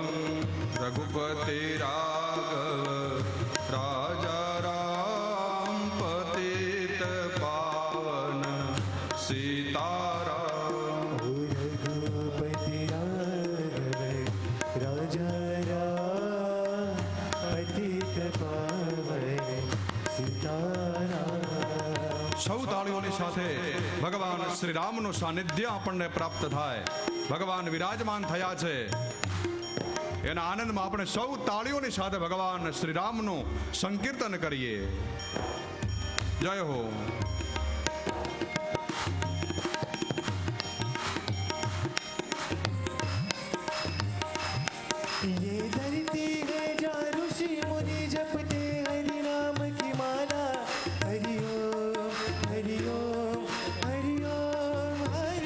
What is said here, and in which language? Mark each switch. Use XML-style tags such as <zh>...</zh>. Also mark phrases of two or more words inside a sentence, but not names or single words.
<hi>रघुपति राघव राजा राम पतित पावन सीताराम रघुपति राघव राजा राम पतित पावन सीताराम</hi> <gu>સૌ તાળીઓની સાથે ભગવાન શ્રી રામનું સાનિધ્ય આપણને પ્રાપ્ત થાય. ભગવાન વિરાજમાન થયા છે એના આનંદમાં આપણે સૌ તાળીઓની સાથે ભગવાન શ્રી રામનું સંકીર્તન કરીએ. જય હો.</gu> <hi>ये धरती है जहाँ ऋषि मुनि जपते हरि नाम की माला हरि ओम हरि ओम हरि ओम हरि</hi>